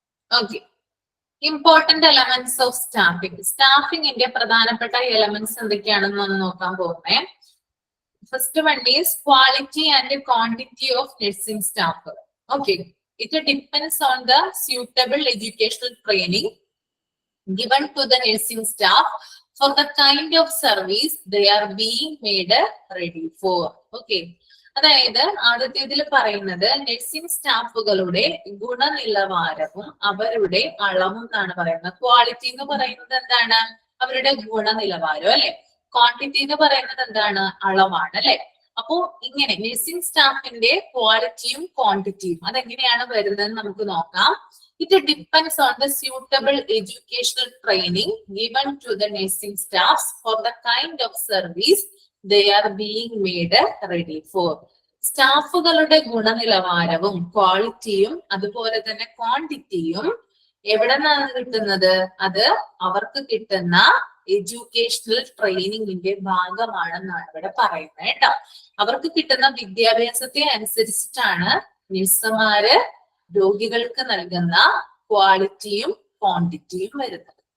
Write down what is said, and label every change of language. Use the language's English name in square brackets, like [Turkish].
[English] Okay, important elements of staffing. [Malayalam] സ്റ്റാഫിംഗിന്റെ പ്രധാനപ്പെട്ട elements എന്തൊക്കെയാണെന്ന് ഒന്ന് നോക്കാൻ പോകുന്നേ. [English] First one is quality and quantity of nursing staff. Okay, it depends on the suitable educational training given to the nursing staff for the kind of service they are being made ready for. [Malayalam] Okay, അതായത് ആദ്യത്തേതിൽ പറയുന്നത് nursing സ്റ്റാഫുകളുടെ ഗുണനിലവാരവും അവരുടെ അളവും എന്നാണ് പറയുന്നത്. Quality എന്ന് പറയുന്നത് എന്താണ്? അവരുടെ ഗുണനിലവാരം അല്ലെ. ക്വാണ്ടിറ്റി എന്ന് പറയുന്നത് എന്താണ്? അളവാണ് അല്ലെ. അപ്പോ ഇങ്ങനെ നഴ്സിംഗ് സ്റ്റാഫിന്റെ ക്വാളിറ്റിയും ക്വാണ്ടിറ്റിയും അതെങ്ങനെയാണ് വരുന്നത് നമുക്ക് നോക്കാം. [English] It depends on the suitable educational training given to the nursing staffs for the kind of service they are being made ready for. [Malayalam] സ്റ്റാഫുകളുടെ ഗുണനിലവാരവും ക്വാളിറ്റിയും അതുപോലെ തന്നെ ക്വാണ്ടിറ്റിയും എവിടെ നിന്നാണ് കിട്ടുന്നത്? അത് അവർക്ക് കിട്ടുന്ന എഡ്യൂക്കേഷണൽ ട്രെയിനിങ്ങിന്റെ ഭാഗമാണെന്നാണ് ഇവിടെ പറയുന്നത് കേട്ടോ. അവർക്ക് കിട്ടുന്ന വിദ്യാഭ്യാസത്തെ അനുസരിച്ചിട്ടാണ് നഴ്സുമാര് രോഗികൾക്ക് നൽകുന്ന ക്വാളിറ്റിയും ക്വാണ്ടിറ്റിയും വരുന്നത്.